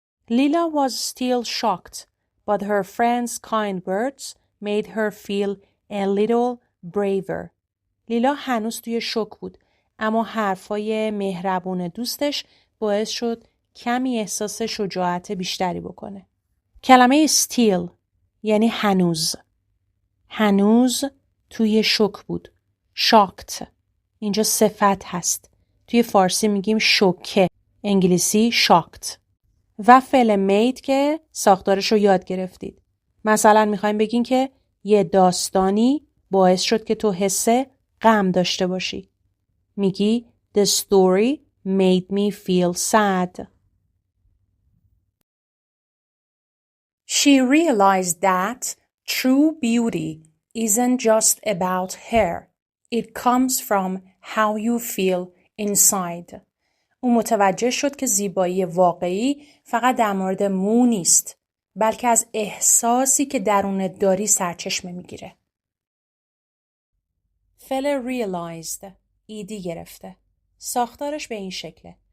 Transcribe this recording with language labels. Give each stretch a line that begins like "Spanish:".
English: Lila was still shocked, but her friend's kind words made her feel a little braver.
Persian: لیلا هنوز توی شوک بود، اما حرفای مهربون دوستش باعث شد کمی احساس شجاعت بیشتری بکنه. کلمه still یعنی هنوز. هنوز توی شوک بود. shocked اینجا صفت هست. توی فارسی میگیم شوکه. انگلیسی shocked. و فعل made که ساختارش رو یاد گرفتید. مثلا میخوایم بگین که یه داستانی باعث شد که تو حس غم داشته باشی. میگی
English: The story made me feel sad. She realized that true beauty isn't just about hair. It comes from how you feel inside.
Persian: او متوجه شد که زیبایی واقعی فقط در مورد مو نیست، بلکه از احساسی که درونت داری سرچشمه میگیره. فعل realized ایدی گرفته. ساختارش به این شکله.